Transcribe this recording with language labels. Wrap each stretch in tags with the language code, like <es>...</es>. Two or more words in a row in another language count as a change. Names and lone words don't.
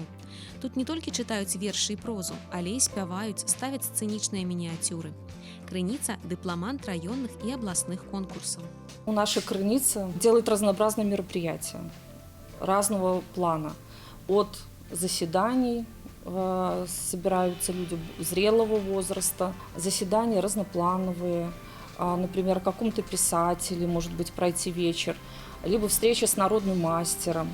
<be>Тут не толькі чытаюць вершы і прозу, але і спяваюць, ставяць сцэнічныя мініяцюры.</be> <ru>«Крыніца» – дыпламант районных и областных конкурсов. У нашей Крыницы делают разнообразные мероприятия разного плана. От заседаний собираются люди зрелого возраста, заседания разноплановые, например, о каком-то писателе, может быть, пройти вечер, либо встреча с народным мастером.</ru>